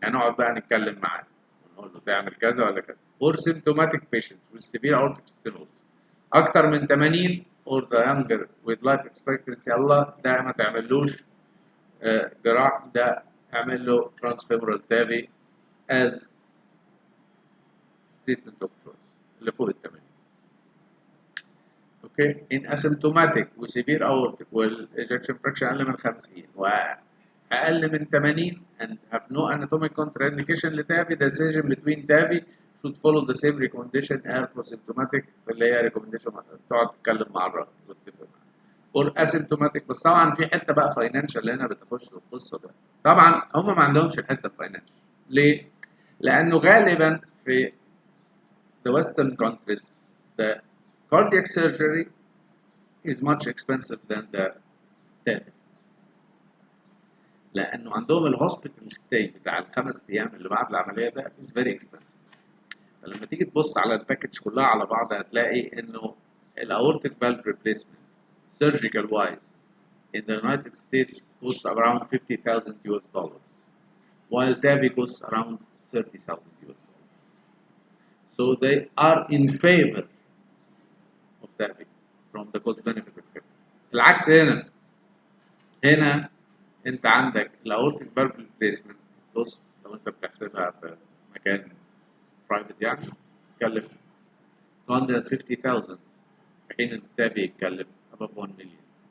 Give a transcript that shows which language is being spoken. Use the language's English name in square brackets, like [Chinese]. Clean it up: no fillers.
[Arabic] هنقعد بقى نتكلم معاه ونقول له تعمل كذا ولا كذا. [English] or symptomatic patients with severe aortic stenosis أكتر من 80 or the younger with life expectancy [Arabic] الله ده ما تعملوش جراح، ده اعمل له [English] transfemoral TAVI as treatment of choice [Arabic] اللي فوق ال 80. [English] okay in asymptomatic وسيفير aortic والايجكشن fraction اقل من 50 واقل من 80 and have no anatomic contraindication لتافي the decision between TAVI should follow the same recommendation as for symptomatic [Arabic] اللي هي [English] recommendation [Arabic] تقعد تتكلم مع الراجل وتتفق معاه. [English] or asymptomatic [Arabic] بس طبعا في حته بقى فاينانشال هنا بتخش في القصه ده. طبعا هم ما عندهمش الحته الفاينانشال. ليه؟ لانه غالبا في [English] the western countries the cardiac surgery is much expensive than the TAVI. [Arabic] لانه عندهم الهوسبيتال ستاي بتاع ال5 ايام اللي بعد العمليه ده [English] is very expensive. [Arabic] فلما تيجي تبص على الباكج كلها على بعض [English] هتلاقي انه الاورتيك valve replacement surgical wise in the United States costs around $50,000 while TAVI costs around $30,000. So they are in favor of TAVI from the cost benefit effect. [Arabic] العكس هنا انت عندك الاورتيك فالف ريبليسمنت بص لو انت بتحسبها في مكان برايفت يعني يتكلف 250,000 في حين التابع يتكلف [English] above 1 [Arabic] مليون.